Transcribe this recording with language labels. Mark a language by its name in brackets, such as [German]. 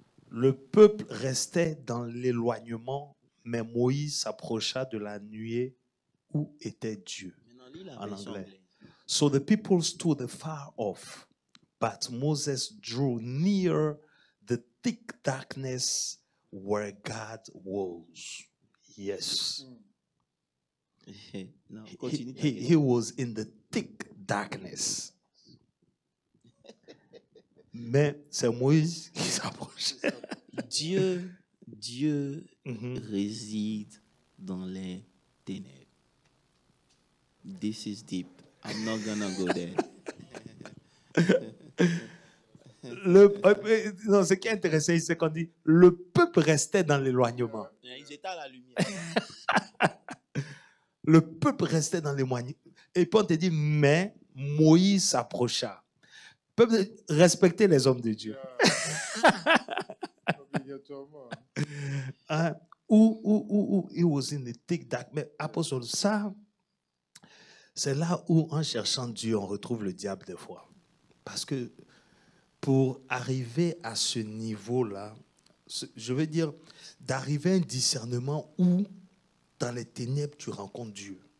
[French] Le peuple restait dans l'éloignement, mais Moïse s'approcha de la nuée où était Dieu. En anglais. [English] So the people stood afar off, but Moses drew near the thick darkness where God was. Yes. [French] Non, continue. [English] He was in the thick darkness. [French] Mais c'est Moïse qui s'approchait. Dieu réside dans les ténèbres. [English] This is deep. I'm not gonna go there. [French] Non, ce qui est intéressant, c'est qu'on dit le peuple restait dans l'éloignement. Ils étaient à la lumière. Le peuple restait dans l'éloignement. Et puis on te dit, mais Moïse s'approcha. Peuple, respectez les hommes de Dieu. Obligatoirement. Où [English] he was in the thick dark. [French] Mais apôtre, ça, c'est là où, en cherchant Dieu, on retrouve le diable des fois. Parce que pour arriver à ce niveau-là, je veux dire, d'arriver à un discernement où, dans les ténèbres, tu rencontres Dieu.